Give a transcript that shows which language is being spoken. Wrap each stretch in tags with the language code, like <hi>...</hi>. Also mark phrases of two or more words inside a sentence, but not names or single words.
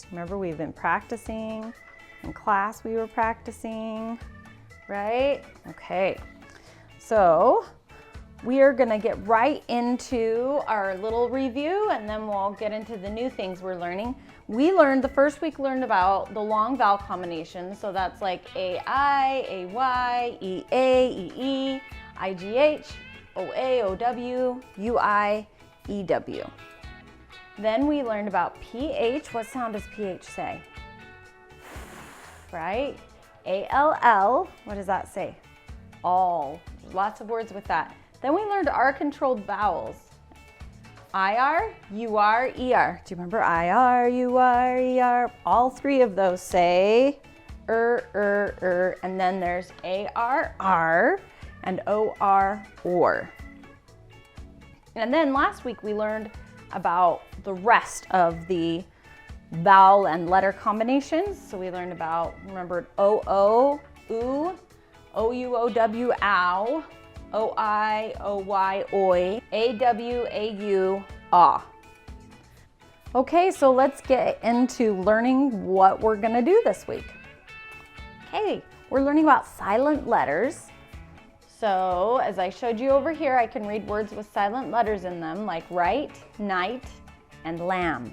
<en>Remember, we've been practicing. In class we were practicing, right? Okay, so we are gonna get right into our little review and then we'll get into the new things we're learning. The first week learned about the long vowel combinations. So that's like A-I, A-Y, E-A, E-E, I-G-H, O-A, O-W, U-I, E-W. Then we learned about P-H. What sound does P-H say? Right? A-L-L, what does that say? All. Lots of words with that. Then we learned our controlled vowels. I-R, U-R, E-R. Do you remember I-R, U-R, E-R? All 3 of those say and then there's A-R, R, and O-R, or. And then last week we learned about the rest of the vowel and letter combinations. So we learned about, remember, O-O, oo, O-U-O-W, ow, O-I, O-Y, oi, A-W, A-U, ah. Okay, so let's get into learning what we're gonna do this week. Okay, we're learning about silent letters. So as I showed you over here, I can read words with silent letters in them, like right, night, and lamb.</en>